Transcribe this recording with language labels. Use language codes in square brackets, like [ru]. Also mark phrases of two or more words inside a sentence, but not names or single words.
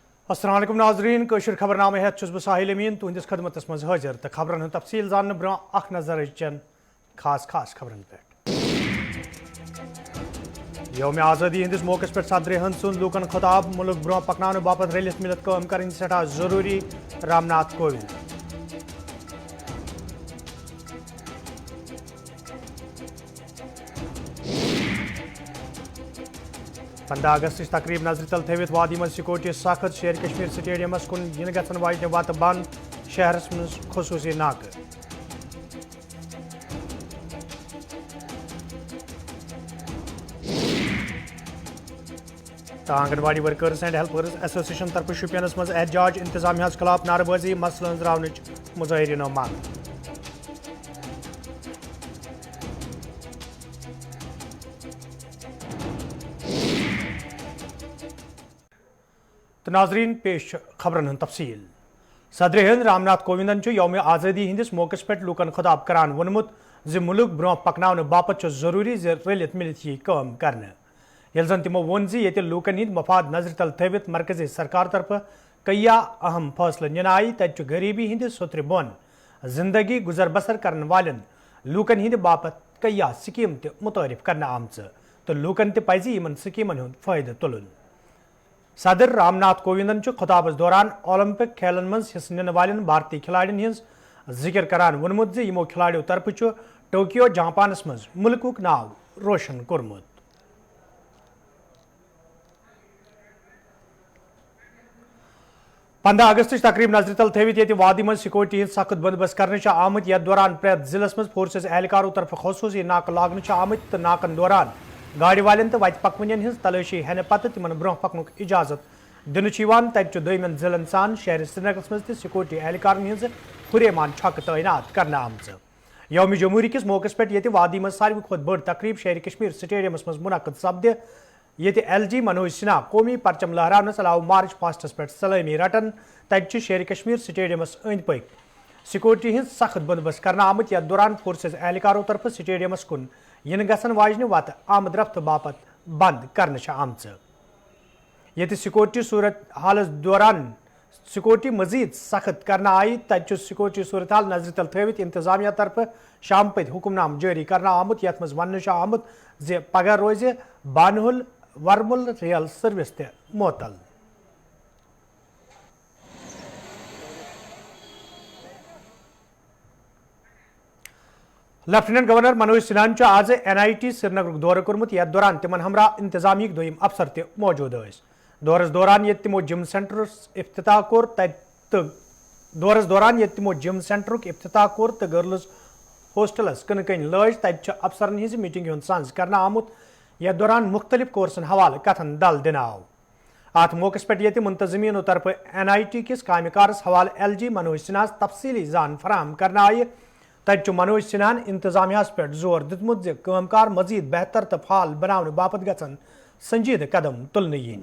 [ks] अस्सलाम वालेकुम नाज़रीन कशर खबरनामे हेत छुस बह साहिल अमीन तुहंदिस खदमतस मज हाजिर तो खबरन हंद तफसील जानने ब्रोह अख नजर चन खास खबरन पे यौम आज़ादी हंदिस मौकस पे सदर हंद सुन लूकन खिताब मुल्क ब्रोह पकनाने बापत रलित मिलत काम करन सठा जरूरी रामनाथ कोविंद। पंद्रह अगस्त तकरीब नजर तल थवित वादी मज सिक्योरिटी सख्त शेर कश्मीर स्टेडियमस कुन इन गन वाजन वत बंद शहरस मज खसूसी नाक। आंगनवाड़ी [en] workers and helpers association [ks] तरफ शुपियनस मज एहतजाज इंतजामिया खिलाफ नारेबाजी मसलन रावन मुजाहरीनो मांग। तो नाजरीन पेश खबरन हंद तफसील। सदर हिंद रामनाथ कोविंदन यौम आज़ादी हंदिस मौकस पे लूकन खिताब करान वोनमुत ज मुल्क ब्रोह पकनाने बापत जरूरी रलित मिलत यह काम करने यल जन तमो वोन ये लूकन हंद मफाद नजर तल थवित मरकजी सरकार तरफ कईया अहम फैसले निन आई तत गरीबी हंद सुत्र बोन जिंदगी गुजर बसर करने वालन लूकन हंद बापत कईया स्कीम मुतारिफ करने आमच तो लूकन तज इन स्कीमन हंद फायदे तुलन। सदर रामनाथ कोविंदन खिताबस दौरान ओलंपिक खेलन मज हिस्स निन वाले भारतीय खिलाड़ियों हज जिक्र करान वोनमुत यमो खिलाड़ियों तरफ टोक्यो जापानस मज मुल्कुक नाव रोशन कोरमुत। 15 अगस्त तकरीब नजर तल थवित ये वादी मज सिक्योरिटी सख्त बंदोबस्त करने आमत यथ दौरान प्रेत जिलस मज फोर्सेस एहलकारों तरफ खसूसी नाक लागन आमत तो नाकन दौरान गाड़ी वाले तो वत पकवन हज तलाशी हेने पत तिमन ब्रोह पकनुक इजाजत दिन तत दोमन जिलन सान शहर श्रीनगर मज सिक्योरिटी एहलकारन हज हुरेमान छक तैनात करने आमच। यौम जमहूरी किस मौकस पे ये वादी मज सारवी खुद बड़ तकरीब शहर कश्मीर स्टेडियमस मज मुनक़द सपद ये LG मनोज सिन्हा कौमी परचम लहरानस अलाव मार्च पास्टस पे सलामी रटन तत शहर कश्मीर स्टेडियमस अंद पक सिक्योरिटी हज सख्त बंदोबस्त करने आमत यथ दौरान फोर्सेस एहलकारों तरफ स्टेडियमस कुन इन गसन वाजन वत आमद रफ्त बापत बंद करने आमच। ये सिक्योरिटी सूरत हाल दौरान सिक्योरिटी मजीद सख्त करने आई तत सिक्योरिटी सूरत हाल नजर तल थवित इंतजामिया तरफ शाम पत हुक्मनाम जारी करने आमुत यथ मज वन आमुत जे पगह रोज बानहुल वर्मुल [en] rail service [ks] मोतल। लेफ्टिनेंट गवर्नर मनोज सिन्हान आज NIT श्रीनगर दौर कोरमुत यथ दौरान तिमन हमरा इंतजामिया दोयम अफसर त मौजूद दौरस दौरान ये तिमो [en] gym center [ks] इफ्तिताह कोर दौरस दौरान ये तिमो [en] gym center [ks] इफ्तिताह कोर तो गर्ल्स हॉस्टलस कन कन लज तत अफसरन हज मीटिंग हूं सांझ करने आमुत यथ दौरान मुख्तलिफ कोर्सन हवाले कथन दल दिन आव। अत मौकस पे ये मुंतजमीनों तरफ NIT किस कामकारस हवाले LG मनोज सिन्हा तफसीली जान फराम करने आय तत मनोज सिन्हान इंतजामिया पे जोर दितमुत कामकार मजीद बेहतर तो फाल बनाने बापत गन संजीद कदम तुलने यीन।